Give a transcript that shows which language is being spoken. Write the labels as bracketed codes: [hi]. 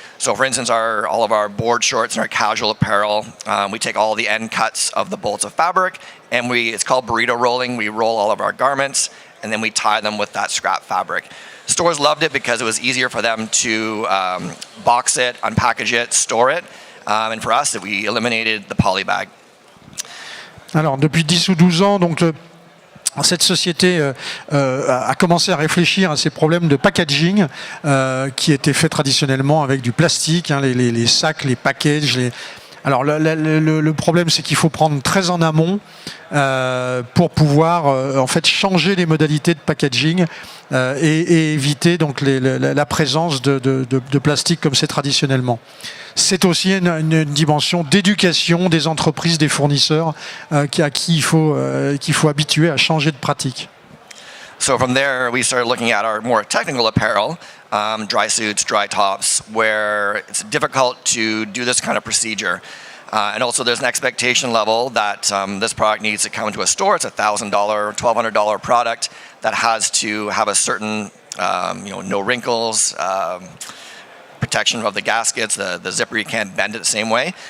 [en] So for instance, all of our board shorts and our casual apparel, we take all the end cuts of the bolts of fabric and it's called burrito rolling. We roll all of our garments and then we tie them with that scrap fabric. Stores loved it because it was easier for them to box it, unpackage it, store it. And for us, we eliminated the poly bag. [fr] Alors, depuis 10 ou 12 ans, donc, cette société a commencé à réfléchir à ces problèmes de packaging qui étaient faits traditionnellement avec du plastique, hein, les sacs, les packages. Alors le problème, c'est qu'il faut prendre très en amont pour pouvoir en fait changer les modalités de packaging et éviter donc la présence de plastique comme c'est traditionnellement. C'est aussi une dimension d'éducation des entreprises, des fournisseurs à qui il faut habituer à changer de pratique. [en] So from there, we started looking at our more technical apparel, dry suits, dry tops, where it's difficult to do this kind of procedure. And also there's an expectation level that this product needs to come to a store. It's a $1,000, $1,200 product that has to have a certain, no wrinkles, protection of the gaskets, the zipper, you can't bend it the same way.